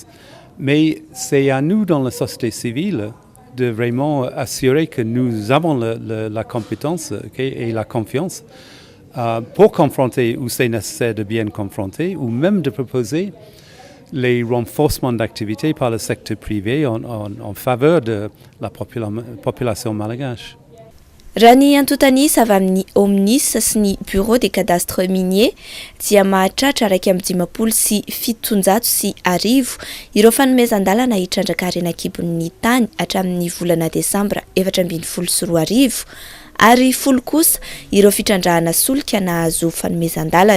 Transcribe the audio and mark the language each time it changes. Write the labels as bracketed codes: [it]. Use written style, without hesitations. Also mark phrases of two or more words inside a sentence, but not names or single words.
[fr] Mais c'est à nous dans la société civile de vraiment assurer que nous avons la compétence et la confiance pour confronter où c'est nécessaire de bien confronter ou même de proposer les renforcements d'activité par le secteur privé en faveur de la population malgache. [mg] Raha ny antotanisa avy amin'ny Omnis sy ny Bureau des cadastres miniers dia mahatratra 1,710 ireo fanomezan-dalana hitrandraka arenan-kibon'ny tany hatramin'ny volana Desambra 2024 ary 10 kosa ireo fitrandrahana solika nahazo fanomezan-dalana.